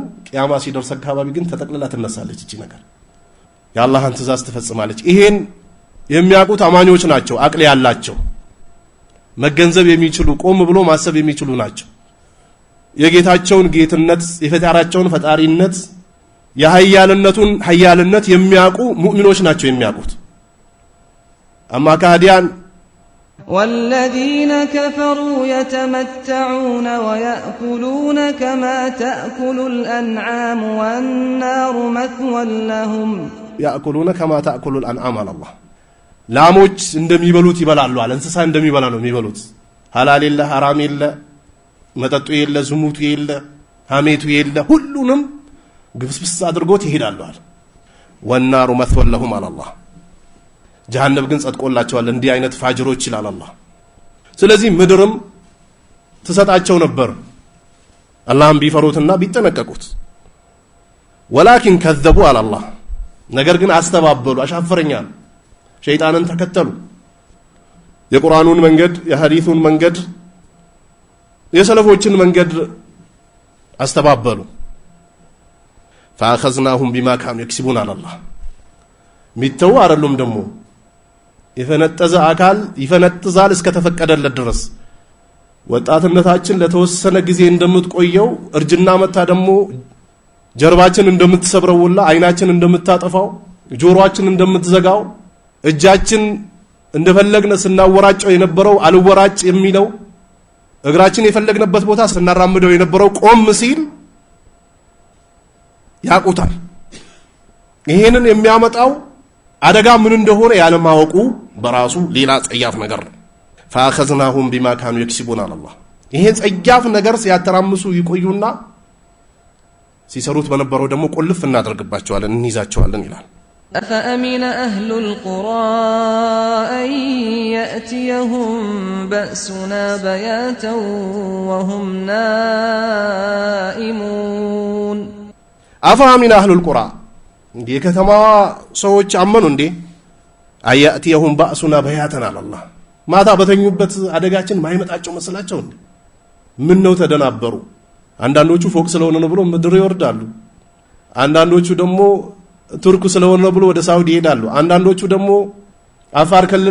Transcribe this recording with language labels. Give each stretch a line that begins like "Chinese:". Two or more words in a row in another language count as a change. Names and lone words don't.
Amharic: ቂያማ ሲደርስ አካባቢ ግን ተጠቅልላ ትነሳለች እቺ ነገር የአላህን ትእዛዝ ትፈጽማለች። ይሄን የሚያውቁት አማኞች ናቸው አቅል ያላቸው መገንዘብ የሚችሉ ቆም ብሎ ማሰብ የሚችሉ ናቸው። የጌታቸውን ጌትነት የፈጣራቸውን ፈጣሪነት የኃያልነቱን ኃያልነት የሚያውቁ ሙእሚኖች ናቸው የሚያውቁት። አማ ካዲያን
Arabic: والذين كفروا يتمتعون ويأكلون كما تأكل الأنعام والنار مثوى لهم يأكلون كما تأكل الأنعام على الله
Amharic: ላሞች እንደሚበሉት ይበላሉ አለ። እንስሳ እንደሚበላ ነው የሚበሉት። ሐላል የለ ሐራም የለ መጠጡ የለ ዝሙቱ የለ ሐሜቱ የለ ሁሉንም ግብስብስ አድርጎት ይሄዳሉ አለ።
Arabic: والنار مثوى لهم على الله
Amharic: ጀሃነም ግን ጸድቆላቸዋል እንዲህ አይነት ፋጅሮች ይላል አላህ። ስለዚህ ምድርም ተሰጣቸው ነበር አላህን ቢፈሩትና ቢጠነቀቁት።
Arabic: ولكن كذبوا على الله
Amharic: ነገር ግን አስተባበሉ አሻፈረኛል ሸይጣንን ተከተሉ። የቁርአኑን መንገድ የሐዲሱን መንገድ የሰለፎችን መንገድ አስተባበሉ።
Arabic: فأخذناهم بما كانوا يكسبون على الله
Amharic: ሚተው አይደለም ደግሞ የፈነጠዘ አካል ይፈነጥዛል እስከተፈቀደለት ድረስ ወጣትነታችን ለተወሰነ ጊዜ እንደምትቆየው እርጅና መታ ደግሞ ጀርባችን እንደምትሰብረው ወላ አይናችን እንደምታጠፋው ጆሮአችን እንደምትዘጋው እጃችን እንደፈለግነ ስናወራጨው የነበረው አልወራጭ የሚለው እግራችን የፈለግነበት ቦታ ስናራምደው የነበረው ቆም ሲል ያቁታል ይሄንን የሚያመጣው አደጋ ምን እንደሆነ ያለማወቁ በራሱ ሌላ ጸያፍ ነገር ነው
Arabic: فاخذناهم بما كانوا يكسبون على الله
Amharic: ይሄ ጸያፍ ነገር ሲያተራምሱ ይቆዩና ሲሰሩት በነበረው ደግሞ ቁልፍ እናደርግባቸዋለን እንይዛቸዋለን ይላል
Arabic: أفأمن أهل القرى أن يأتيهم بأسنا بياتا وهم نائمون أفأمن أهل القرى
Amharic: እንዴ ከተማ ሰዎች አመኑ እንዴ
Arabic: يأتيهم بأسنا بياتا
Amharic: አላህ ማታ በተኙበት አደጋችን ማይመጣቸው መስላቸው እንዴ ምን ነው ተደናበሩ አንዳንዶቹ ፎቅ ስለሆነ ነው ብሎ ምድር ይወርዳሉ አንዳንዶቹ ደግሞ ቱርክ ስለሆነ ነው ብሎ ወደ ሳውዲ ይሄዳሉ አንዳንዶቹ ደግሞ አፋር ክልል